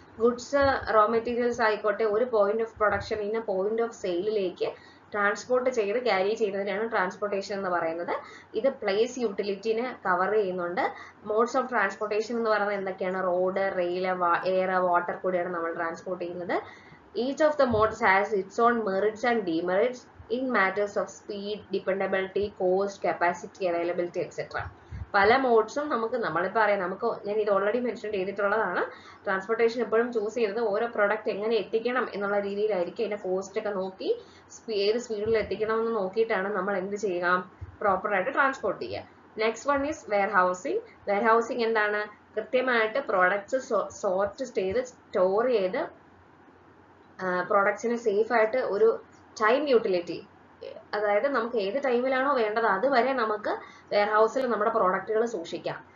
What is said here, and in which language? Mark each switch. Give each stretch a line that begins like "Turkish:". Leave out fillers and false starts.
Malayalam: Goods, raw materials ആയിക്കോട്ടെ, ഒരു point of production ഇന്ന പോയിന്റ് ഓഫ് സെയിലിലേക്ക് ട്രാൻസ്പോർട്ട് ചെയ്ത് ക്യാരി ചെയ്യുന്നതിനാണ് ട്രാൻസ്പോർട്ടേഷൻ എന്ന് പറയുന്നത്. ഇത് പ്ലേസ് യൂട്ടിലിറ്റിനെ കവർ ചെയ്യുന്നുണ്ട്. മോഡ്സ് ഓഫ് ട്രാൻസ്പോർട്ടേഷൻ എന്ന് പറയുന്നത് എന്തൊക്കെയാണ്? റോഡ്, റെയിൽ, എയർ, വാട്ടർ കൂടിയാണ് നമ്മൾ ട്രാൻസ്പോർട്ട് ചെയ്യുന്നത്.
English: Each of the modes has its own merits and demerits. in matters of speed, dependability, cost, capacity, availability, etc.
Malayalam: പല മോഡ്സും നമ്മളിപ്പോൾ അറിയാം, ഞാൻ ഇത് ഓൾറെഡി മെൻഷൻ ചെയ്തിട്ടുള്ളതാണ്. ട്രാൻസ്പോർട്ടേഷൻ എപ്പോഴും ചൂസ് ചെയ്യുന്നത് ഓരോ പ്രോഡക്റ്റ് എങ്ങനെ എത്തിക്കണം എന്നുള്ള രീതിയിലായിരിക്കും. അതിന്റെ കോസ്റ്റ് ഒക്കെ നോക്കി ഏത് സ്പീഡിൽ എത്തിക്കണം എന്ന് നോക്കിയിട്ടാണ് നമ്മൾ എന്ത് ചെയ്യുക, പ്രോപ്പറായിട്ട് ട്രാൻസ്പോർട്ട് ചെയ്യുക.
English: Next one is warehousing.
Malayalam: Warehousing എന്താണ്? കൃത്യമായിട്ട് പ്രോഡക്ട്സ് സോർട്ട് ചെയ്ത് സ്റ്റോർ ചെയ്ത് പ്രോഡക്ട്സിനെ സേഫ് ആയിട്ട് ഒരു ടൈം യൂട്ടിലിറ്റി, അതായത് നമുക്ക് ഏത് ടൈമിലാണോ വേണ്ടത് അതുവരെ നമുക്ക് വെയർഹൗസിൽ നമ്മുടെ പ്രോഡക്റ്റുകൾ സൂക്ഷിക്കാം.